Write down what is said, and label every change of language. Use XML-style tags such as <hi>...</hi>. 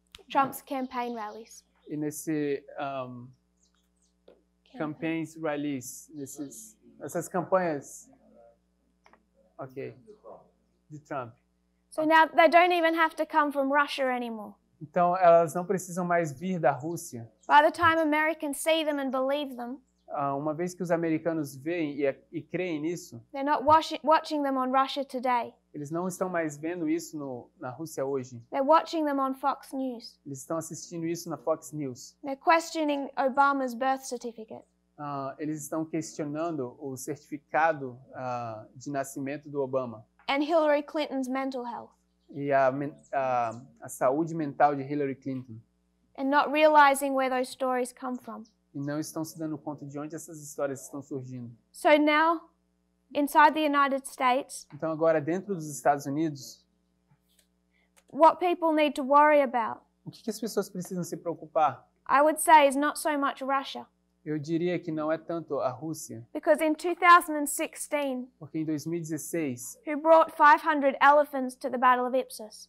<en>Trump's campaign rallies.</en> <pt>nesse</pt> <en>campaigns rallies,</en> <pt>essas campanhas, de Trump.</pt> <en>So now they don't even have to come from Russia anymore.</en> <pt>Então elas não precisam mais vir da Rússia.</pt> <en>By the time Americans see them and believe them,</en> <pt>Uma vez que os americanos veem e creem nisso,</pt> <en>they're not watching them on Russia Today.</en> <pt>eles não estão mais vendo isso na Rússia hoje.</pt> <en>They're watching them on Fox News.</en> <pt>Eles estão assistindo isso na Fox News.</pt> <en>They're questioning Obama's birth certificate.</en> <pt>Eles estão questionando o certificado de nascimento do Obama</pt> <en>And Hillary Clinton's mental health.</en> <pt>e a saúde mental de Hillary Clinton.</pt> <en>And not realizing where those stories come from.</en> <pt>E não estão se dando conta de onde essas histórias estão surgindo.</pt> <en>So now, inside the United States,</en> <pt>Então agora dentro dos Estados Unidos,</pt> <en>what people need to worry about,</en> <pt>o que as pessoas precisam se preocupar?</pt> <en>I would say, is not so much Russia.</en> <pt>Eu diria que não é tanto a Rússia,</pt> <en>Because in 2016,</en> <pt>porque em 2016,</pt> <en>who brought 500 elephants to the Battle of Ipsos?</en>